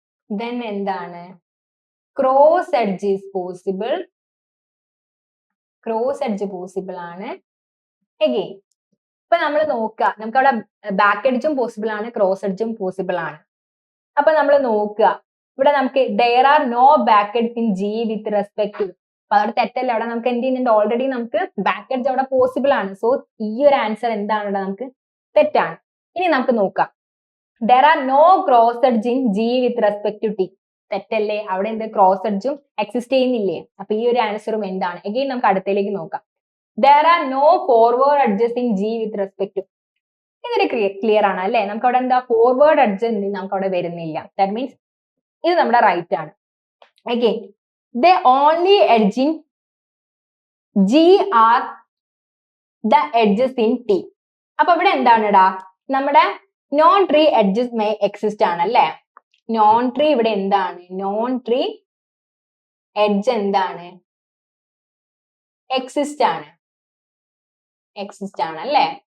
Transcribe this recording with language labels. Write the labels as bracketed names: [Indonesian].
[Malayalam] Then എന്താണ്, [English] cross edge is possible, [Malayalam] cross edge possible ആണ്. Again ഇപ്പൊ നമ്മൾ നോക്കുക, നമുക്ക് അവിടെ ബാക്ക് എഡ്ജും പോസിബിൾ ആണ്, ക്രോസ് എഡ്ജും പോസിബിൾ ആണ്. അപ്പൊ നമ്മൾ നോക്കുക, ഇവിടെ നമുക്ക് [English] there are no back edge in G with respect to. [Malayalam] അപ്പൊ അവിടെ തെറ്റല്ല, അവിടെ നമുക്ക് എന്ത് ചെയ്യുന്നുണ്ട്, ഓൾറെഡി നമുക്ക് ബാക്ക് എഡ്ജ് അവിടെ പോസിബിൾ ആണ്. സോ ഈ ഒരു ആൻസർ എന്താണ്, നമുക്ക് തെറ്റാണ്. ഇനി നമുക്ക് നോക്കാം, [English] there are no cross edge in G with respect to T. [Malayalam] തെറ്റല്ലേ, അവിടെ എന്ത് ക്രോസ് എഡ്ജും എക്സിസ്റ്റ് ചെയ്യുന്നില്ലേ. അപ്പൊ ഈ ഒരു ആൻസറും എന്താണ്. എഗെയിൻ നമുക്ക് അടുത്തേക്ക് നോക്കാം, [English] there are no forward edges in G with respect to. [Malayalam] ഇതൊരു ക്ലിയർ ആണ് അല്ലെ. നമുക്ക് അവിടെ എന്താ ഫോർവേഡ് എഡ്ജ് നമുക്ക് അവിടെ വരുന്നില്ല. [English] that means [Malayalam] ഇത് നമ്മുടെ റൈറ്റ് ആണ്. [English] Again the only edge in G are the edges in T. [Malayalam] അപ്പൊ ഇവിടെ എന്താണെടാ, നമ്മുടെ non tree edges may exist ആണ് അല്ലെ. നോൺ ട്രീ ഇവിടെ എന്താണ്, നോൺ ട്രീ എഡ്ജ് എന്താണ്, എക്സിസ്റ്റ് ആണ്, എക്സിസ്റ്റ് ആണ് അല്ലെ.